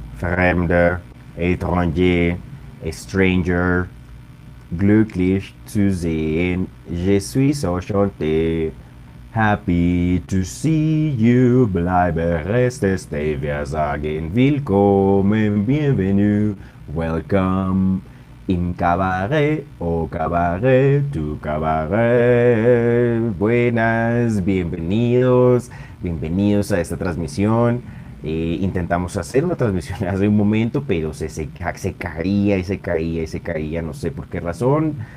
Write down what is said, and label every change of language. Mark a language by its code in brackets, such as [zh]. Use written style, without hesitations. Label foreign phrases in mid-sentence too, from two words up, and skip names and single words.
[de] Fremde, étranger, stranger, glücklich zu sehen, [fr] je suis enchanté. [en] Happy to see you, [de] bleibe, reste, stay, wir sagen willkommen, bienvenue, welcome. Im cabaret, [fr] au cabaret, [en] tu cabaret. [es] Buenas, bienvenidos, bienvenidos a esta transmisión. Intentamos hacer una transmisión hace un momento, pero se caía y se caía y se caía, no sé por qué razón.